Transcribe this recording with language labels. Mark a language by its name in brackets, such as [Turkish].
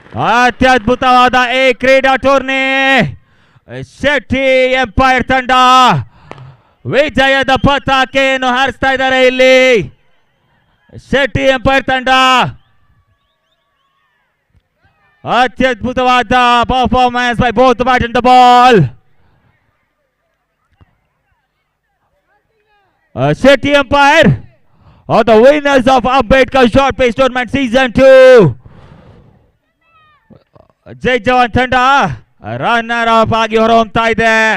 [Kannada] ಅತ್ಯದ್ಭುತವಾದ ಈ ಕ್ರೀಡಾ tourney Shetty empire ತಂಡ ವಿಜಯದ ಪತಾಕೆಯನ್ನು ಹಾರಿಸ್ತಾ ಇದ್ದಾರೆ. ಇಲ್ಲಿ ಶೆಟ್ಟಿ ಎಂಪೈರ್ ತಂಡ ಅತ್ಯದ್ಭುತವಾದ [English] Performance by both bat and the ball. Shetty Empire are the winners of Ambedkar Short Pitch Tournament Season 2. [Kannada] ಜೈ ಜವಾನ್ ತಂಡ ರನ್ನರ್ ಅಪ್ ಆಗಿ ಹೊರಹೊಮ್ತಾ ಇದೆ.